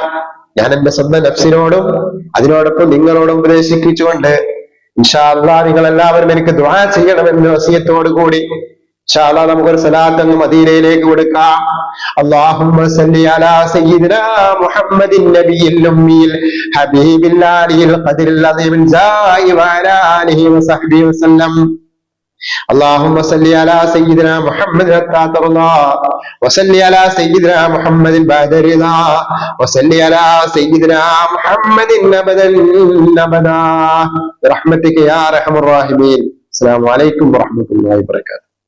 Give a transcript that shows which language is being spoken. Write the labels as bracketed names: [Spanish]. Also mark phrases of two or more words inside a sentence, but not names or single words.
[Malayalam] ഞാൻ എന്റെ സ്വന്തം നഫ്സിനോടും അതിനോടൊപ്പം നിങ്ങളോടും ഉപദേശിപ്പിച്ചുകൊണ്ട് [Arabic] إن شاء الله [Malayalam] നിങ്ങൾ എല്ലാവരും എനിക്ക് ദുആ ചെയ്യണമെന്ന വസിയത്തോടു കൂടി [Arabic] إن شاء الله [Malayalam] നമുക്കൊരു സലാത്ത് അങ്ങ് മദീനയിലേക്ക് കൊടുക്കാം. [Arabic] اللهم صل على سيدنا محمد النبي الأمي حبيب الله القدر العظيم الجاه وعلى آله وصحبه وسلم. اللهم صل على سيدنا محمد حتى ترضى وصل على سيدنا محمد بعد رضا وصل على سيدنا محمد ابدا ابدا برحمتك يا ارحم الراحمين. السلام عليكم ورحمة الله وبركاته.